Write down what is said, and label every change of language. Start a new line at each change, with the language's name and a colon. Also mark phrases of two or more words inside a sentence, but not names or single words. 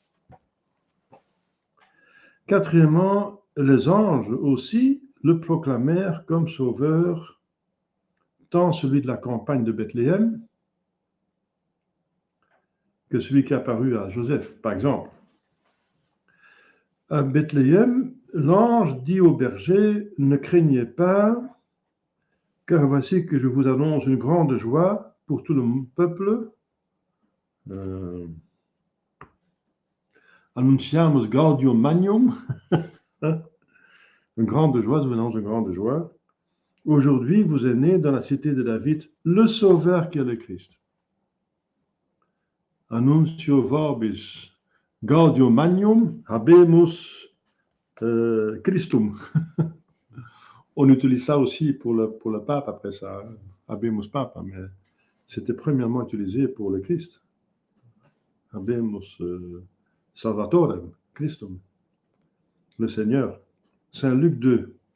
French: Quatrièmement, les anges aussi le proclamèrent comme sauveur, tant celui de la campagne de Bethléem que celui qui est apparu à Joseph, par exemple. À Bethléem, l'ange dit au berger, ne craignez pas, car voici que je vous annonce une grande joie pour tout le peuple.
Latin: Annunciamus gaudium magnum,
French: une grande joie, je vous annonce une grande joie. Aujourd'hui, vous est né dans la cité de David le Sauveur qui est le Christ.
Latin: Annuncio vobis gaudium magnum habemus Christum.
French: On utilise ça aussi pour le pape après ça,
Latin: habemus papa,
French: mais c'était premièrement utilisé pour le Christ.
Latin: Habemus Salvatorem, Christum,
French: le Seigneur. Saint Luc 2.